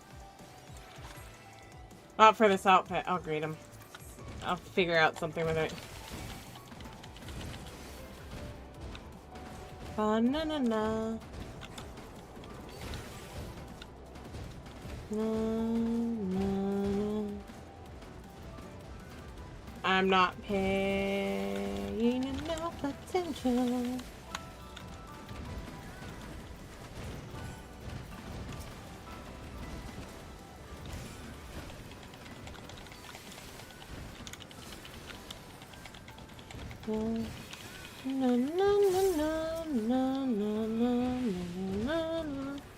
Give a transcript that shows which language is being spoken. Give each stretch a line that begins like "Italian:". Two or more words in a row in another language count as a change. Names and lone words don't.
English: Not for this outfit. I'll grade them. I'll figure out something with it. Ba-na-na-na. Na-na-na. I'm not paying enough attention. Na, na, na, na, na, na, na, na, na.